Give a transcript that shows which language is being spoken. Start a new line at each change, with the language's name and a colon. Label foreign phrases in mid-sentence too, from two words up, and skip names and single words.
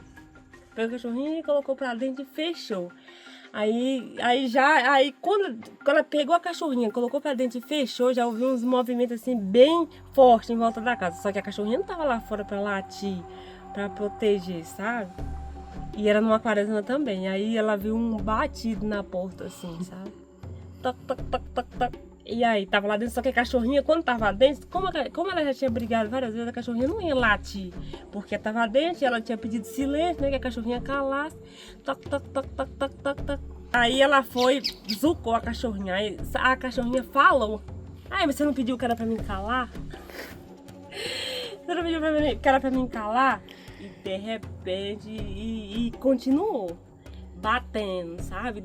Portuguese: Pegou a cachorrinha e colocou pra dentro e fechou. Aí quando ela pegou a cachorrinha, colocou pra dentro e fechou, já ouviu uns movimentos assim bem fortes em volta da casa. Só que a cachorrinha não tava lá fora pra latir, pra proteger, sabe? E era numa quaresma também. Aí ela viu um batido na porta assim, sabe? Toc, toc, toc, toc, toc. E aí, tava lá dentro, só que a cachorrinha, quando tava dentro, como ela já tinha brigado várias vezes, a cachorrinha não ia latir. Porque tava dentro e ela tinha pedido silêncio, né, que a cachorrinha calasse. Toc, toc, toc, toc, toc, toc, toc. Aí ela foi, zucou a cachorrinha. Aí a cachorrinha falou. Ai, mas você não pediu que era pra mim calar? Você não pediu que era pra mim calar? E de repente, e continuou batendo, sabe?